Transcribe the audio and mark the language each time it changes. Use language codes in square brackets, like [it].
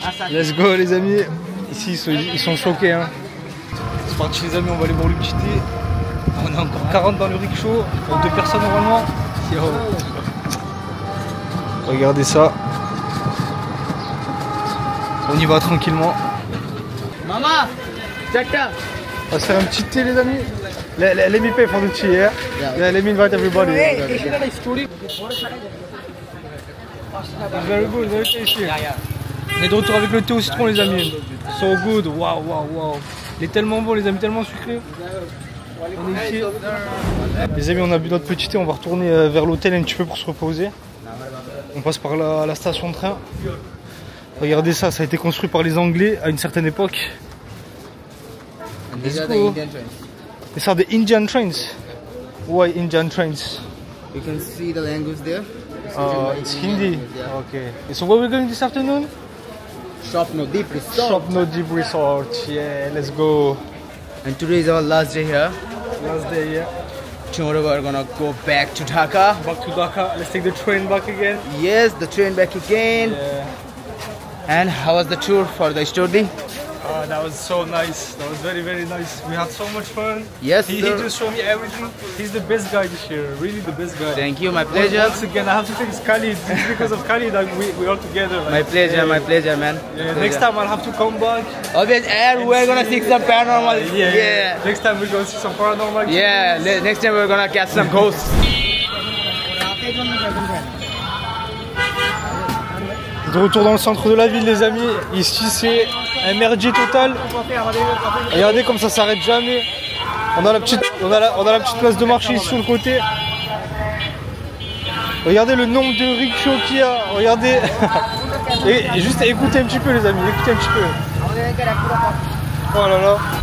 [en] Let's go [fr] les amis. Ici ils sont choqués hein. C'est parti les amis, on va aller boire le petit thé. On est encore 40 dans le rickshaw, pour 2 personnes normalement. Yo. Regardez ça. On y va tranquillement. Mama, Chata. On va se faire un petit thé les amis. [en] Let me pay for the tea, yeah? Yeah, let me invite everybody. It's very good, very tasty. [fr] On est de retour avec le thé au citron les amis. [en] So good, [fr] waouh, waouh, waouh. Il est tellement bon les amis, tellement sucré. On est ici. Les amis, on a bu notre petit thé, on va retourner vers l'hôtel un petit peu pour se reposer. On passe par la station de train. Regardez ça, ça a été construit par les Anglais à une certaine époque. [en] These are the Indian trains. These are the Indian trains. Why Indian trains? You can see the language there. It's Hindi. Yeah. Okay. So where are we going this afternoon? Shopno Deep Resort. Shopno Deep Resort. Yeah, let's go. And today is our last day here. Last day, yeah. Tomorrow we're gonna go back to Dhaka. Back to Dhaka. Let's take the train back again. Yes, the train back again. Yeah. And how was the tour for the study? That was so nice. That was very, very nice. We had so much fun. Yes, he sir. just showed me everything. He's the best guy this year. Really the best guy. Thank you, my pleasure. Once again, I have to thank Khalid. It's because of Khalid that we all together. Like, My pleasure, man. Yeah, next time I'll have to come back. Obviously, and we're gonna see some paranormal. Yeah. Next time we're gonna see some paranormal. Yeah, next time we're gonna catch some ghosts. [fr] De retour dans le centre de la ville les amis, ici c'est un merdier total. Regardez comme ça s'arrête jamais. On a la petite place de marché ici sur le côté. Regardez le nombre de rickshaws qu'il y a, regardez. Et juste écoutez un petit peu les amis, écoutez un petit peu. Oh là là.